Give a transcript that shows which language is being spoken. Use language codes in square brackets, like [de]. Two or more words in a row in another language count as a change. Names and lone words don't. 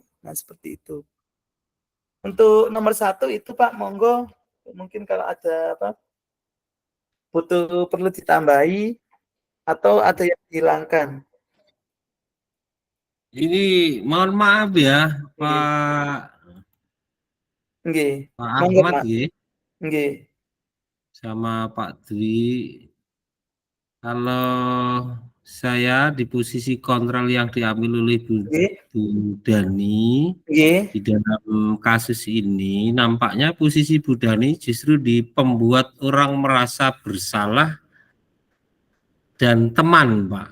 [id] Nah, seperti itu. Untuk nomor 1 itu Pak, monggo, mungkin kalau ada perlu ditambahi atau ada yang dihilangkan. Ini mohon maaf ya, Pak. [jv] Nggih. [id] Pak Ahmad nggih. [jv] Nggih. [id] Sama Pak Dwi. Kalau saya di posisi kontrol yang diambil oleh Bu Dani di dalam kasus ini, nampaknya posisi Bu Dani justru di pembuat orang merasa bersalah dan teman, Pak.